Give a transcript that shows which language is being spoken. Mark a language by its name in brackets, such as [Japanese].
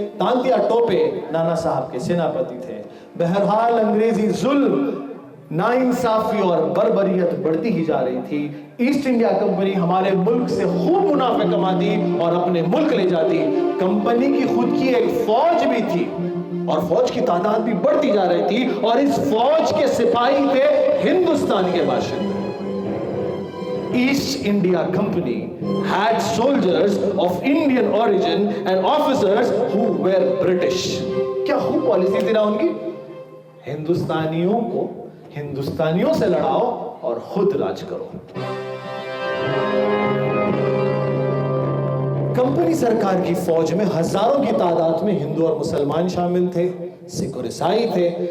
[Hindi] तांतिया टोपे नाना साहब के सेनापति थे. बहरहाल अंग्रेजी जुल्म, नाइंसाफी और बर्बरियत बढ़ती ही जा रही थी. ईस्ट इंडिया कंपनी हमारे मुल्क से खूब मुनाफे कमाती और अपने मुल्क ले जाती. कंपनी की खुद की एक फौज भी थी और फौज की तादाद भी बढ़ती जा रही थी, और इस फौज के सिपाही थे हिंदुस्तान के बाशिंदे. [English] East India Company had soldiers of Indian origin and officers who were British. [Hindi] क्या खूब पॉलिसी थी ना उनकी. हिंदुस्तानियों को हिंदुस्तानियों से लड़ाओ और खुद राज करो. कंपनी सरकार की फौज में हजारों की तादाद में हिंदू और मुसलमान शामिल थे, सिख और ईसाई थे.